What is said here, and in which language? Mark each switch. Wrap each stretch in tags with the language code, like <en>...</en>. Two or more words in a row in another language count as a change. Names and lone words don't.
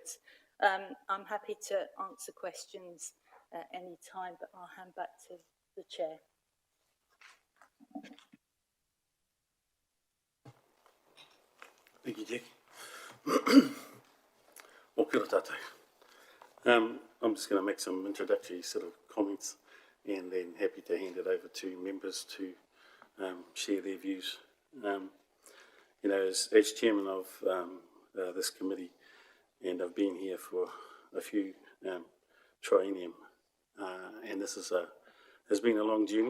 <en>I'm happy to answer questions at any time, but I'll hand back to the chair. Thank you, Jackie. Well,</en> <mi>kia ora tātou.</mi> <en>I'm just going to make some introductory sort of comments and then happy to hand it over to members to share their views. You know, as chairman of this committee, and I've been here for a few triennium, and this has been a long journey.</en>